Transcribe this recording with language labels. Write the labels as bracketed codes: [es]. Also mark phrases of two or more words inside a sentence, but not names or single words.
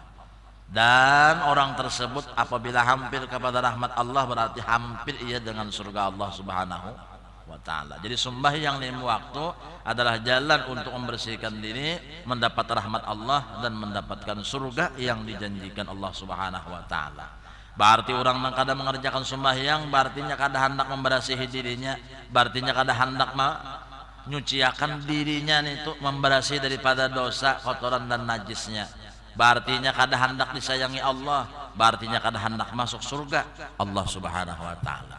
[id] Dan orang tersebut apabila hampir kepada rahmat Allah, berarti hampir ia dengan surga Allah [ar] Subhanahu wa taala. [id] Jadi sembahyang 5 waktu adalah jalan untuk membersihkan diri, mendapat rahmat Allah dan mendapatkan surga yang dijanjikan Allah [ar] Subhanahu wa taala. [id] Berarti orang yang kada mengerjakan sembahyang, berartinya kada hendak membersihi dirinya, berartinya kada hendak menyuciakan dirinya itu, membersihi daripada dosa, kotoran dan najisnya. Berartinya kada hendak disayangi Allah, berartinya kada hendak masuk surga Allah [ar] Subhanahu wa taala.